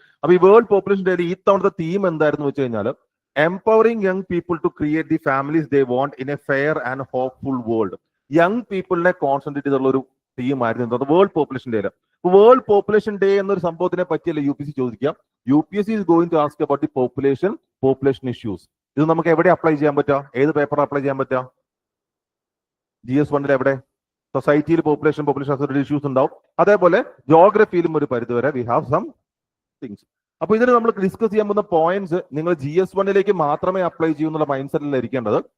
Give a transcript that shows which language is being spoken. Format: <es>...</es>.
<ml>അപ്പൊ ഈ world population day ഈ തവണത്തെ തീം എന്തായിരുന്നു വെച്ച് കഴിഞ്ഞാൽ,</ml> <en>Empowering young people to create the families they want in a fair and hopeful world.</en> <ml>Young പീപ്പിളിനെ concentrate ചെയ്തുള്ള ഒരു തീമായിരുന്നു world population day. World population day എന്നൊരു സംഭവത്തിനെ പറ്റിയല്ലേ UPSC ചോദിക്കാം.</ml> <en>UPSC is going to ask about the population issues.</en> <ml>ഇത് നമുക്ക് എവിടെ apply ചെയ്യാൻ പറ്റുക, ഏത് പേപ്പറിൽ അപ്ലൈ ചെയ്യാൻ പറ്റുക? GS1 എവിടെ? സൊസൈറ്റിയിൽ പോപ്പുലേഷൻ ഇഷ്യൂസ് ഉണ്ടാവും. അതേപോലെ ജോഗ്രഫിയിലും ഒരു പരിധിവരെ</ml> <en>We have some things.</en> <ml>അപ്പൊ ഇതിന് നമ്മൾ ഡിസ്കസ് ചെയ്യാൻ പോകുന്ന പോയിന്റ്സ് നിങ്ങൾ GS1 മാത്രമേ അപ്ലൈ ചെയ്യൂ എന്നുള്ള മൈൻഡ് സെറ്റിൽ ഇരിക്കേണ്ടത്.</ml>